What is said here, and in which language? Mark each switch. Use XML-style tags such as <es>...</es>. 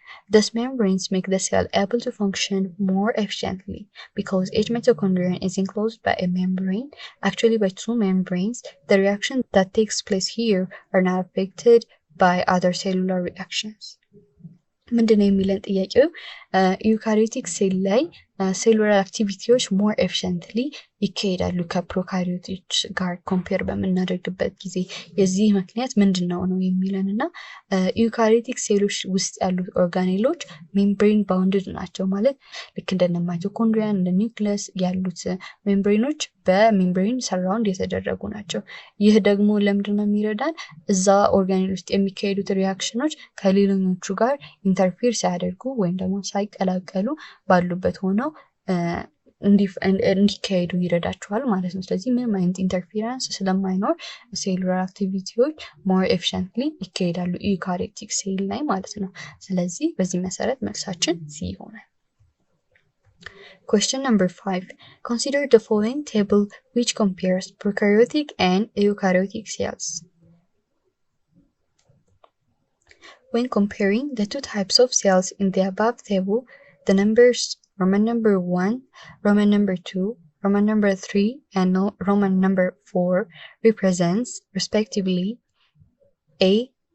<en>These membranes make the cell able to function more efficiently because each mitochondrion is enclosed by a membrane, actually by 2 membranes. The reaction that takes place here are not affected by other cellular reactions.</en> <am>ምንድነው የሚለን ጥያቄው? ዩካሪዮቲክ ሴል ላይ ሴሉላር አክቲቪቲዎች</am> <en>ሞር ኤፊሽንትሊ</en> <am>ይካሄዳሉ ከፕሮካሪዮቶች ጋር ኮምፔር በምናደርግበት ጊዜ። የዚህ ምክንያት ምንድነው ነው የሚለንና ዩካሪዮቲክ ሴሎች ውስጥ ያሉት ኦርጋኔሎች ሜምብሬን ባውንድድ ናቸው። ማለት ልክ እንደ ማይቶኮንድሪያ እንደ ኒውክሊየስ ያሉት ሜምብሬኖች በሜምብሬን ሰራውንድ የተደረጉ ናቸው። ይህ ደግሞ ለምንድነው የሚረዳን? እዛ ኦርጋኔል ውስጥ የሚካሄዱት ሪአክሽኖች ከሌሎኞቹ ጋር ኢንተርፌር ሳያደርጉ ወይም ደግሞ ሳይቀላቀሉ ባሉበት ሆነው እንዲካሄዱ ይረዳቸዋል ማለት ነው። ስለዚህ ምንም አይነት ኢንተርፌረንስ ስለማይኖር ሴሉላር አክቲቪቲዎች</am> <en>ሞር ኤፊሽንትሊ</en> <am>ይካሄዳሉ ዩካሪዮቲክ ሴል ላይ ማለት ነው። ስለዚህ በዚህ መሰረት መልሳችን ሲ ይሆናል።</am> <en>Question number 5. Consider the following table which compares prokaryotic and eukaryotic cells. When comparing the two types of cells in the above table, the numbers Roman number 1, Roman number 2, Roman number 3, and Roman number 4 represents, respectively, A.</en>